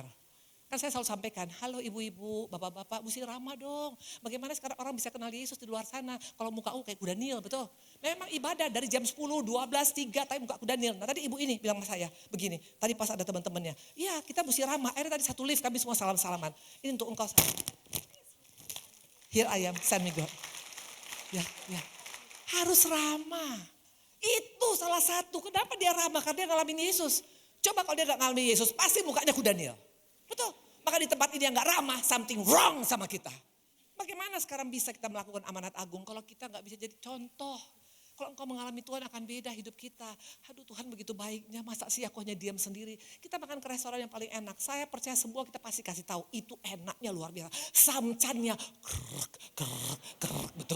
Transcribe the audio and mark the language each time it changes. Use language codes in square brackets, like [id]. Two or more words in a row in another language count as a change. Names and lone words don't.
[id] Kan saya selalu sampaikan, halo ibu-ibu, bapak-bapak, mesti ramah dong. Bagaimana sekarang orang bisa kenal Yesus di luar sana, kalau muka kayak kuda Nil, betul. Memang ibadah dari jam 10, 12, 3, tapi muka kuda Nil. Nah tadi ibu ini bilang sama saya, begini, tadi pas ada teman-temannya, ya kita mesti ramah, akhirnya tadi satu lift kami semua salam-salaman. Ini untuk engkau. [en] Here I am, send me God. [id] Ya, ya. Harus ramah. Itu salah satu. Kenapa dia ramah? Karena dia ngalamin Yesus. Coba kalau dia gak ngalamin Yesus, pasti mukanya kuda Daniel. Betul. Maka di tempat ini yang gak ramah, [en] something wrong [id] sama kita. Bagaimana sekarang bisa kita melakukan amanat agung kalau kita gak bisa jadi contoh? Kalau engkau mengalami Tuhan akan beda hidup kita. Aduh Tuhan begitu baiknya, masa sih aku hanya diam sendiri. Kita makan ke restoran yang paling enak. Saya percaya semua kita pasti kasih tahu. Itu enaknya luar biasa. Samcannya krek, krek, krek, betul.